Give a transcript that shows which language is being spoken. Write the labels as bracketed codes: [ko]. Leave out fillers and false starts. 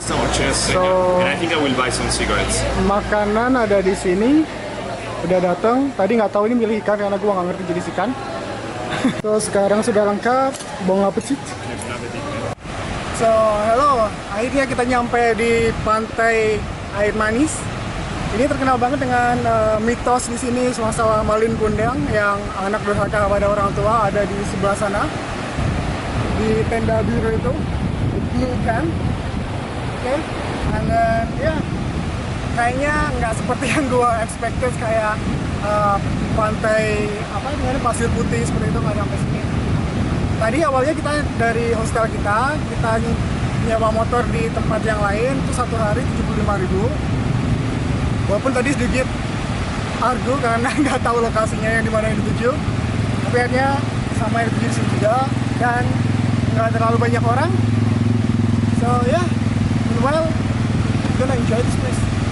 [en] And I think I will buy some cigarettes. [id] Makanan ada di sini, udah datang. Tadi nggak tahu ini milih ikan karena gue nggak ngerti jenis ikan. So sekarang sudah lengkap. Bon appetit. So hello, akhirnya kita nyampe di pantai air manis. Ini terkenal banget dengan mitos di sini masalah Malin Kundang yang anak durhaka kepada orang tua ada di sebelah sana di tenda biru itu di ikan. Oke, dan ya kayaknya nggak seperti yang gue expected kayak pantai apa namanya pasir putih seperti itu, nggak sampai sini. Tadi awalnya kita dari hostel kita nyewa motor di tempat yang lain itu satu hari 75.000. Walaupun tadi sedikit argo karena nggak tahu lokasinya yang dimana yang dituju, tapi akhirnya sama yang dituju sini juga dan nggak terlalu banyak orang. [en] So yeah, meanwhile, we're gonna enjoy this place.